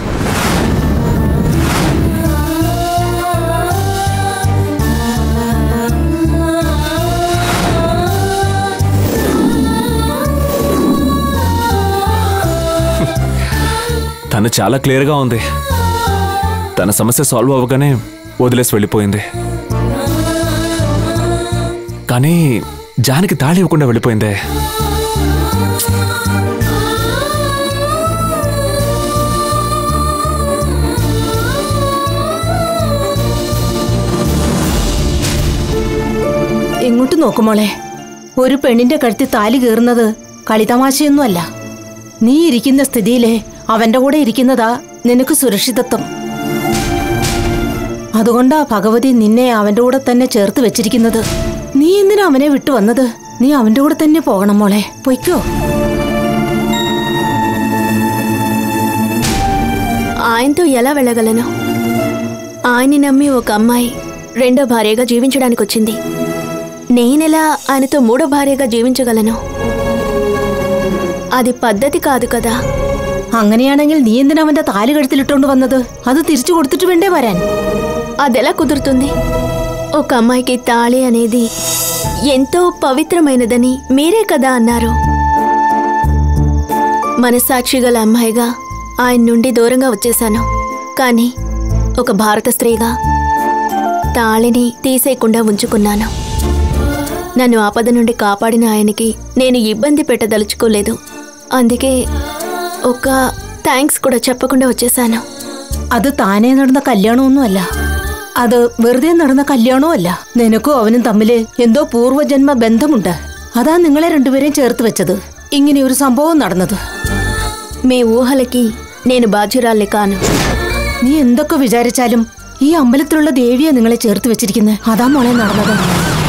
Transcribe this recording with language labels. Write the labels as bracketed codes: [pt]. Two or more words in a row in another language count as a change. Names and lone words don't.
[te] తను చాలా క్లియర్గా ఉంది. తన సమస్య సాల్వ్ అవ్వగానే వదిలేసి వెళ్ళిపోయింది. కానీ జానకి తాళి ఇవ్వకుండా వెళ్ళిపోయిందే. [ml] എങ്ങോട്ട് നോക്കുമോളെ, ഒരു പെണ്ണിന്റെ കഴുത്തിൽ താലി കയറുന്നത് കളിതമാശയൊന്നുമല്ല. നീ ഇരിക്കുന്ന സ്ഥിതിയിലെ അവന്റെ കൂടെ ഇരിക്കുന്നതാ നിനക്ക് സുരക്ഷിതത്വം. അതുകൊണ്ടാ ഭഗവതി നിന്നെ അവന്റെ കൂടെ തന്നെ ചേർത്ത് വെച്ചിരിക്കുന്നത്. നീ എന്തിനാ അവനെ വിട്ടു വന്നത്? നീ അവന്റെ കൂടെ തന്നെ പോകണം മോളെ, പൊയ്ക്കോ. [te] ఆయనతో ఎలా వెళ్ళగలను? ఆయన్ని నమ్మి ఒక అమ్మాయి 2వ భార్యగా జీవించడానికి వచ్చింది. నేనెలా ఆయనతో 3వ భార్యగా జీవించగలను? అది పద్ధతి కాదు కదా. [ml] അങ്ങനെയാണെങ്കിൽ നീ എന്തിനാ അവന്റെ താലി കഴുത്തിലിട്ടോണ്ട് വന്നത്? അത് തിരിച്ചു കൊടുത്തിട്ട് വേണ്ടേ വരാൻ? [te] అదెలా కుదురుతుంది? ఒక అమ్మాయికి తాళి అనేది ఎంతో పవిత్రమైనదని మీరే కదా అన్నారు. మనసాక్షి గల అమ్మాయిగా ఆయన నుండి దూరంగా వచ్చేశాను. కానీ ఒక భారత స్త్రీగా తాళిని తీసేయకుండా ఉంచుకున్నాను. నన్ను ఆపద నుండి కాపాడిన ఆయనకి నేను ఇబ్బంది పెట్టదలుచుకోలేదు. అందుకే ఒక థ్యాంక్స్ కూడా చెప్పకుండా వచ్చేసాను. [ml] അത് താനേ നടന്ന കല്യാണമൊന്നുമല്ല. അത് വെറുതെ നടന്ന കല്യാണമല്ല. നിനക്കും അവനും തമ്മില് എന്തോ പൂർവ്വജന്മ ബന്ധമുണ്ട്. അതാ നിങ്ങളെ രണ്ടുപേരെയും ചേർത്ത് വെച്ചത്. ഇങ്ങനെ ഒരു സംഭവം നടന്നത്. [te] మీ ఊహలకి నేను బాధ్యురాల్ని కాను. [ml] നീ എന്തൊക്കെ വിചാരിച്ചാലും ഈ അമ്പലത്തിലുള്ള ദേവിയാ നിങ്ങളെ ചേർത്ത് വെച്ചിരിക്കുന്നത്. അതാ മോളെ നടന്നത്.